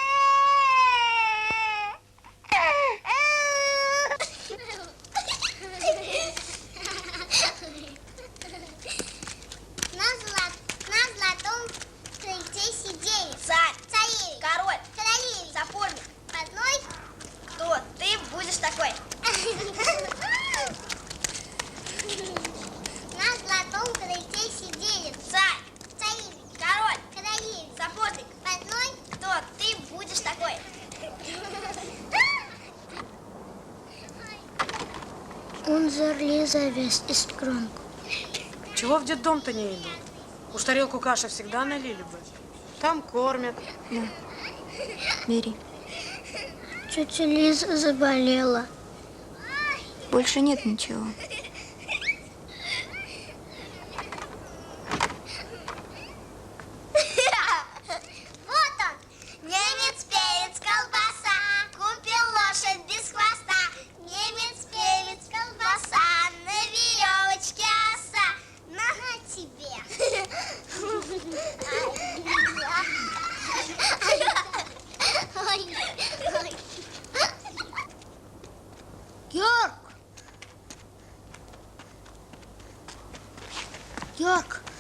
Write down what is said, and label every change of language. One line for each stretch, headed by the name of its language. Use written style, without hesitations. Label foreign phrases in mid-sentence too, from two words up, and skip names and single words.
Russian: На золотом крыльце сидели царь, царевич, король, королевич, сапожник. Одной кто ты будешь такой? На золотом крыльце сидели царь, царевич, король, королевич, сапожник. Одной кто ты будешь такой?
German: Unser Лизавес ist krank.
Russian: Чего в детдом-то не идут? Уж тарелку каши всегда налили бы. Там кормят. Да. Бери. Тетя Лиза заболела. Больше нет ничего. Вот он, немец, перец, колбаса, купил лошадь без хвоста. Немец, перец, колбаса, на веревочке оса. На тебе. Георг! Георг!